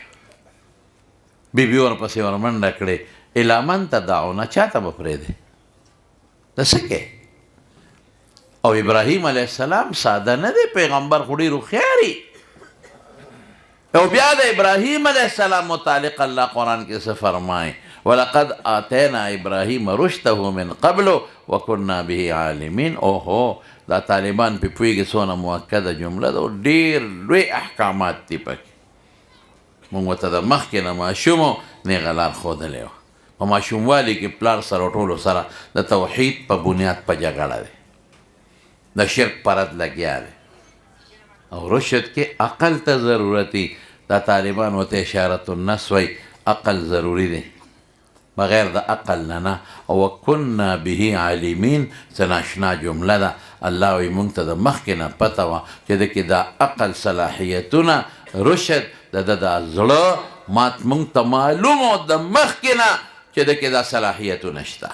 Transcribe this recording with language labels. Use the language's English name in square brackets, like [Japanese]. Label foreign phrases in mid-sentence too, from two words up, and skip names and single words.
[Pashto] بیبي ورپسې ورمنډه کړې، [Arabic] الی من تدعونه، [Pashto] چا ته به پرېږدې؟ ته څه کې؟ او ابراهیم [Arabic] علیه السلام [Pashto] ساده نه دی، پیغمبر خو ډېر هوښیار. او بیا د ابراهیم [Arabic] علیه السلام [Pashto] متعلق الله قرآن کې څه فرمایي؟ [Arabic] ولقد آتینا ابراهیم رشده من قبل وکنا به عالمین. [Pashto] اوهو دا طالبان پې پوهېږي څونه مؤکده جمله ده، ډېر لوی احکامات دي پکې. مونږ ورته د مخکې نه ماشوم نیغه لار ښودلی وه. په ماشوموالي کې پلار سره ټولو سره د توحید په بنیاد په جګړه دی، د شرک پرد لګیا دی. او رشد کې عقل ته ضرورتي. دا طالبان ورته [Arabic] اشارة النص [Pashto] وایي، عقل ضروري دی، بغیر د عقل نه نه. او [Arabic] کنا به عالمین [Pashto] څه ناشنا جمله ده. الله وایي مونږ ته د مخکې نه پته وه چې د کې دا عقل صلاحیتونه، رشد د ده د زړه مات مونږ ته معلوم او د مخکې نه چې د کې دا صلاحیتونه شته.